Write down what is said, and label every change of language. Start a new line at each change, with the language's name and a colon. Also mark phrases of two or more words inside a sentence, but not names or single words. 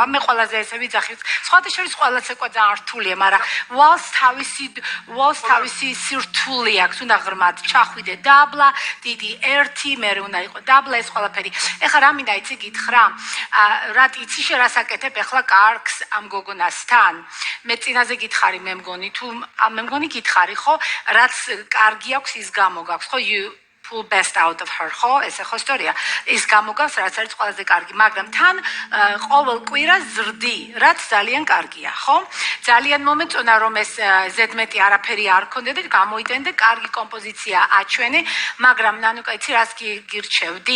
Georgian: მე ყველაზე ესე ვიძახით, სხვათა შორის ყველა ცეკვა ძალიან რთულია, მაგრამ Waltz თავისი სირთული აქვს, უნდა ღრმად ჩახვიდე დაბლა, დიდი ერთი, მერე უნდა იყო დაბლა, ეს ყველაფერი. ეხლა რა მინდა იცი გითხრა? რატი იცი შე რას აკეთებ ეხლა კარგს ამ გოგონასთან? მე წინაზე გითხარი, მე მგონი გითხარი, ხო? რაც კარგი აქვს ის გამოგაქვს, ხო?
English: You pull best out of her,
Georgian: ხო? ესე ხო ისტორია. ის გამოგავს, რაც არის ყველაზე კარგი, მაგრამ თან ყოველ კვირას ზრდი, რაც ძალიან კარგია, ხო? ძალიან მომეწონა რომ ეს ზედმეტი არაფერი არ ქონდა და გამოიტენდე, კარგი კომპოზიცია აჩვენე, მაგრამ ნანუკა იცი რას გირჩევდი?